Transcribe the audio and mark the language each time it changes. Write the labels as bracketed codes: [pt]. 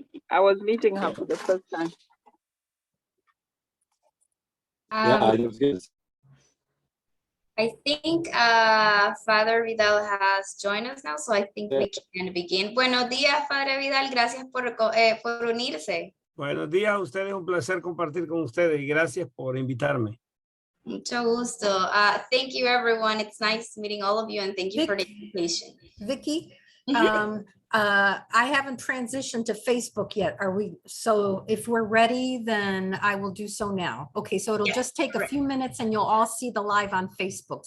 [en] I was meeting her for the first time. Yeah, it was good. I think Father Vidal has joined us now, so I think we can begin. [es] Buenos días, Padre Vidal. Gracias por unirse. Buenos días a ustedes, un placer compartir con ustedes y gracias por invitarme. Mucho gusto. [en] Thank you, everyone. It's nice meeting all of you, and thank you for the invitation. Vicky, I haven't transitioned to Facebook yet. Are we? So if we're ready, then I will do so now. Okay, so it'll just take a few minutes and you'll all see the live on Facebook.